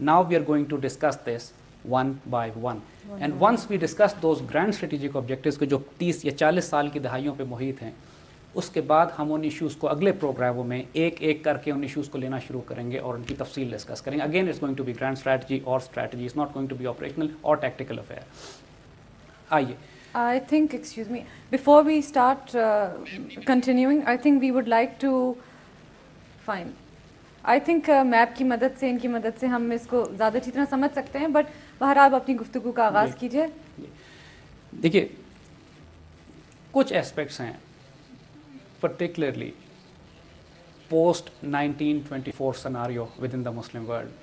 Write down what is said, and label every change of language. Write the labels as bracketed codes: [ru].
[en] now we are going to discuss this one by one, and once we discuss those grand strategic objectives [ur] کے جو 30 یا 40 سال کی دہائیوں پہ محیط ہیں, اس کے بعد ہم ان ایشوز کو اگلے پروگراموں میں ایک ایک کر کے ان ایشوز کو لینا شروع کریں گے اور ان کی تفصیل ڈسکس کریں گے. [en] Again it's going to be grand strategy اور strategy, is not going to be operational اور tactical affair. [ur] آئیے. [en] I think, excuse me, before we start continuing, I think we would like to, fine. [ur] I think map کی مدد سے, ان کی مدد سے ہم اس کو زیادہ اچھی طرح سمجھ سکتے ہیں, بٹ بہرحال آپ اپنی گفتگو کا آغاز کیجیے. دیکھیے کچھ اسپیکٹس ہیں [en] Particularly post 1924 scenario with in the Muslim world.